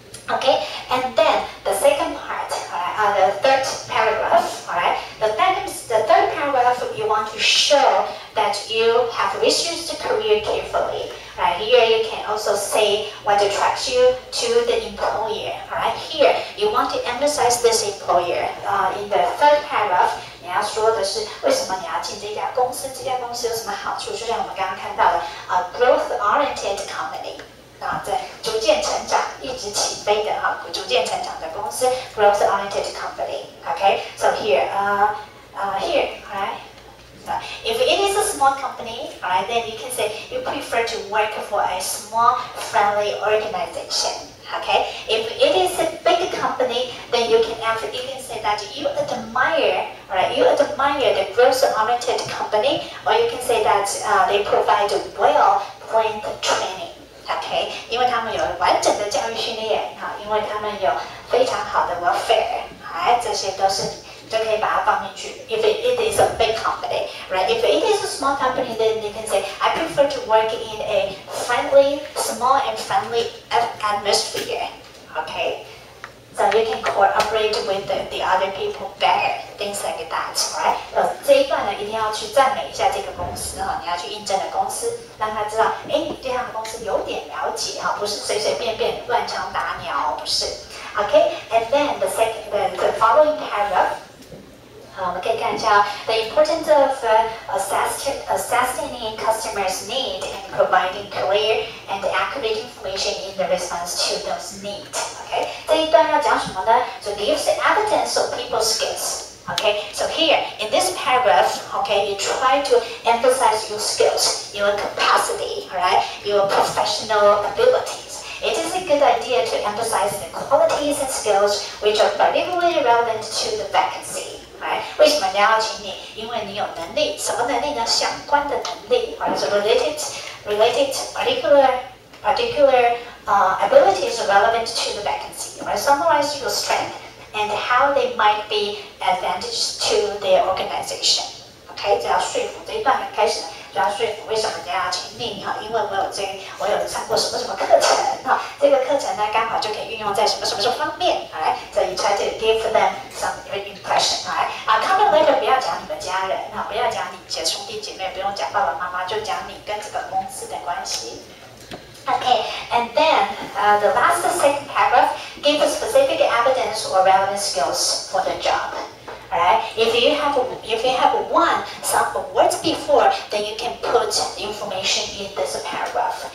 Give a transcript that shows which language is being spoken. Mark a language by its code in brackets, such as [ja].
[en] Okay, and then the second part, the third paragraph, alright, the third paragraph you want to show that you have researched the career carefully. Right, here you can also say what attracts you to the employer. Alright, here you want to emphasize this employer. In the third paragraph, [zh] 你要说的是为什么你要进这家公司？这家公司有什么好处？就像我们刚刚看到的 [en] growth-oriented company。 [zh] 在逐渐成长、一直起飞的逐渐成长的公司 ， [en] growth-oriented company. Okay, so here, alright. If it is a small company, alright, then you can say you prefer to work for a small, friendly organization. Okay, if it is a big company, then you can say that you admire, alright, you admire the growth-oriented company, or you can say that they provide well-planned training. [zh] Okay, 因为他们有完整的教育训练因为他们有非常好的 welfare， 这些都是你就可以把它放进去。 [en] If it is a big company, right? If it is a small company, then you can say I prefer to work in a small and friendly atmosphere. Okay, so you can cooperate with the other people better, things like that, right? [zh] 这一段呢，一定要去赞美一下这个公司你要去应征的公司，让他知道，你对他们公司有点了解不是随随便便乱枪打鸟不是。 [en] Okay, and then the following paragraph. [zh] 我们可以看一下 [en] the importance of assessing customers' need and providing clear and accurate information in the response to those needs. [zh] Okay, 这一段要讲什么呢？ [en] So gives evidence of people's skills. Okay, so here in this paragraph, okay, you try to emphasize your skills, your capacity, alright, your professional abilities. It is a good idea to emphasize the qualities and skills which are particularly relevant to the vacancy. [zh] 为什么人家要请你？因为你有能力，什么能力呢？相关的能力，或者是 [en] related particular abilities relevant to the vacancy. Right? Summarize your strength and how they might be advantage to their organization. [zh] Okay, 这要说服这一段开始。就要说服为什么人家要请你因为我有上过什么什么课程这个课程呢刚好就可以运用在什么什么什么方面所以 [en] try to give them some impression cover letter [zh] 不要讲你们家人不要讲你兄弟姐妹不用讲爸爸妈妈就讲你跟这个公司的关系。 [en] Okay, and then the last second paragraph gives specific evidence or relevant skills for the job. Alright, if you have one sample words before, then you can put information in this paragraph.